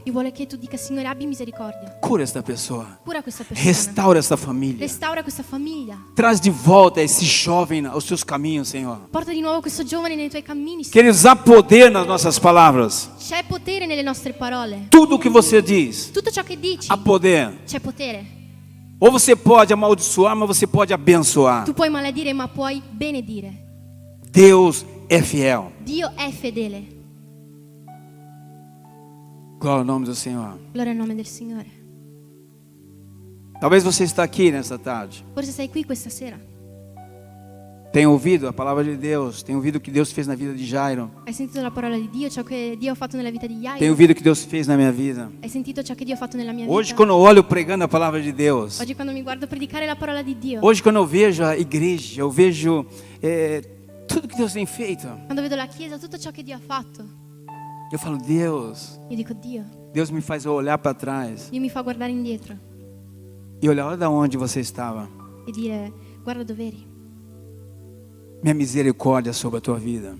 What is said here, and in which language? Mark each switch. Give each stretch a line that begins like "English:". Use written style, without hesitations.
Italian: Dio vuole che tu dica: Signore, abbi misericordia.
Portuguese: Cura esta pessoa.
Italian: Cura questa persona.
Portuguese: Restaura esta família.
Italian: Restaura questa famiglia.
Portuguese: Traz de volta esse jovem aos seus caminhos, Senhor.
Italian: Porta di nuovo questo giovane nei tuoi cammini.
Portuguese: Queridos, há poder nas nossas palavras.
Italian: C'è potere nelle nostre parole.
Portuguese: Tudo o que você diz,
Italian: Tutto ciò che dici,
Portuguese: há poder.
Italian: c'è potere.
Portuguese: Ou você pode amaldiçoar, mas você pode abençoar.
Italian: Tu puoi maledire, ma puoi benedire.
Portuguese: Deus é fiel.
Italian: Dio è fedele.
Portuguese: Glória ao nome do Senhor.
Italian: Gloria al nome del Signore.
Portuguese: Talvez você está aqui nessa tarde.
Italian: Forse sei qui questa sera.
Portuguese: Tem ouvido a palavra de Deus. Tem ouvido o que Deus fez na vida de Jairo.
Italian: Hai sentito la parola di Dio, ciò che Dio ha fatto nella vita di
Portuguese: Tem
Italian: Jairo?
Portuguese: ouvido o que Deus fez na minha vida.
Italian: Hai sentito ciò che Dio ha fatto nella mia
Portuguese: Hoje,
Italian: vita?
Portuguese: quando eu olho pregando a palavra de Deus.
Italian: Oggi quando mi guardo predicare la parola di Dio,
Portuguese: Hoje, quando eu vejo a igreja, eu vejo tudo que Deus tem feito.
Italian: quando vedo la Chiesa, tutto ciò che Dio ha fatto,
Portuguese: Eu falo, Deus.
Italian: io dico: Dio,
Portuguese: Deus me faz olhar para trás
Italian: Dio mi fa guardare indietro
Portuguese: e olhar, olha de onde você estava.
Italian: e dire: guarda dove eri.
Portuguese: Minha misericórdia sobre a tua vida.